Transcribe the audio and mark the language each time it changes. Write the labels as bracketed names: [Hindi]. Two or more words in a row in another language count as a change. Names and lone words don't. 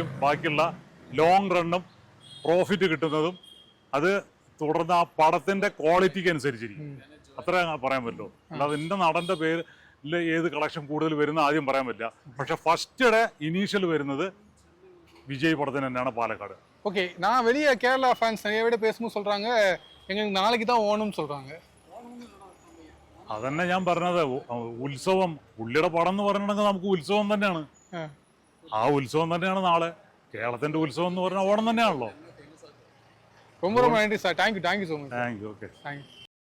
[Malayalam] ബാക്കിയുള്ള ലോങ് റണ്ണും പ്രോഫിറ്റ് കിട്ടുന്നതും അത് തുടർന്ന് ആ പടത്തിന്റെ ക്വാളിറ്റിക്ക് അനുസരിച്ചിരിക്കും. അത്ര പറയാൻ പറ്റുള്ളൂ. അല്ലാതെ എന്റെ നടന്റെ പേരിൽ ഏത് കളക്ഷൻ കൂടുതൽ വരുന്ന ആദ്യം പറയാൻ പറ്റില്ല. പക്ഷെ [English] first day initial [Malayalam] വരുന്നത് விஜய் படത്തിന് തന്നെയാണ് പാലക്കാട്. [Tamil] ஓகே, நான் வெளியே கேரளா ஃபேன்ஸ் நிறைய விட பேசும்போது சொல்றாங்க எங்களுக்கு நாளைக்கு தான் ஓணும்னு சொல்றாங்க. [Malayalam] അതന്നെ ഞാൻ പറഞ്ഞത്. ഉത്സവം പുള്ളിയുടെ പടം എന്ന് പറഞ്ഞിട്ടുണ്ടെങ്കിൽ നമുക്ക് ഉത്സവം തന്നെയാണ്. ആ ഉത്സവം തന്നെയാണ് നാളെ. കേരളത്തിന്റെ ഉത്സവം എന്ന് പറഞ്ഞാൽ ഓണം തന്നെയാണല്ലോ. [Tamil] ரொம்ப ரொம்ப நன்றி சார். [English] thank you so much. thank you. okay. தேங்க்யூ.